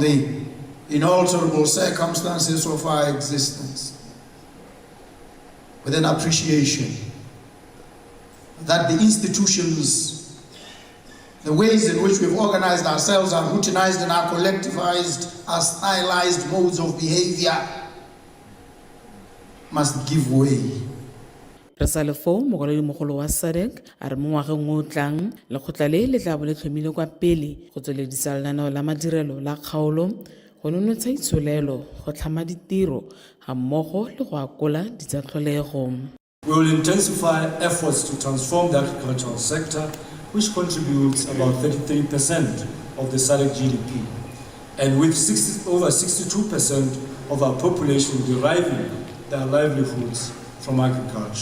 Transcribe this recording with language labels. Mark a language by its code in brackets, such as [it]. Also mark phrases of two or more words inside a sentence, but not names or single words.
[en] the inalterable circumstances of our existence with an appreciation that the institutions, the ways in which we've organized ourselves, our routinized and our collectivized, our stylized modes of behavior must give way. [tn] re sa lefo mokwalodimogolo wa SADC a re mo ngwageng o o tlang lekgotla le le tla bo le tlhomile kwa pele go tsweledisa lenaneo la madirelo la kgaolo go nonotsha itsholelo go tlhama ditiro ga mmogo le go akola ditsatlholego. [en] We will intensify efforts to transform the agricultural sector, which contributes about 33% of the SADC GDP, and with over 62% of our population deriving their livelihoods from agriculture.